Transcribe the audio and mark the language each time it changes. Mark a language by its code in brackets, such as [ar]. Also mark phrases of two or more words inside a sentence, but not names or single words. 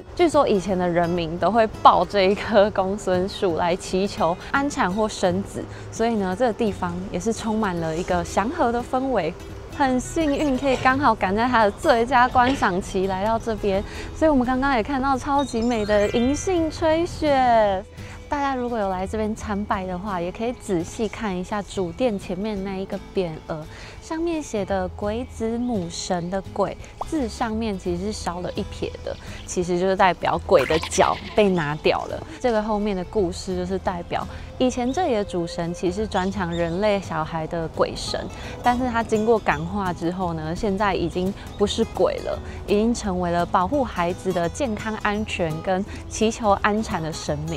[zh] 據說以前的人民都會抱這一棵公孫樹來祈求安產或生子，所以呢，這個地方也是充滿了一個祥和的氛圍。很幸運可以剛好趕在它的最佳觀賞期來到這邊，所以我們剛剛也看到超級美的銀杏吹雪。大家如果有來這邊參拜的話，也可以仔細看一下主殿前面那一個匾額，上面寫的鬼子母神的鬼字上面其實是少了一撇的，其實就是代表鬼的腳被拿掉了。這個後面的故事就是代表以前這裡的主神其實是專搶人類小孩的鬼神，但是他經過感化之後呢，現在已經不是鬼了，已經成為了保護孩子的健康安全跟祈求安產的神明。